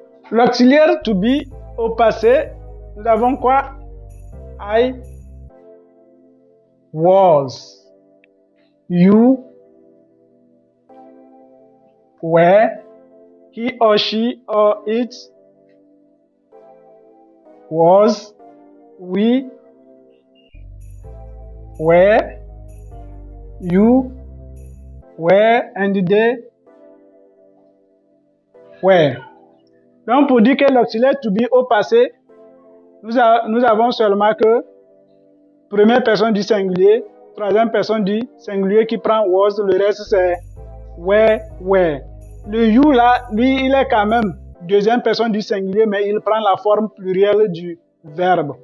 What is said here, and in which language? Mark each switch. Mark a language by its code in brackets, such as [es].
[fr] L'auxiliaire to be au passé, nous avons quoi? [en] I was, you were, he or she or it was, we were, you were, and they were. [fr] Donc, pour dire que l'auxiliaire to be au passé, nous avons seulement que première personne du singulier, troisième personne du singulier qui prend was, le reste c'est were. Le you là, lui, il est quand même deuxième personne du singulier, mais il prend la forme plurielle du verbe.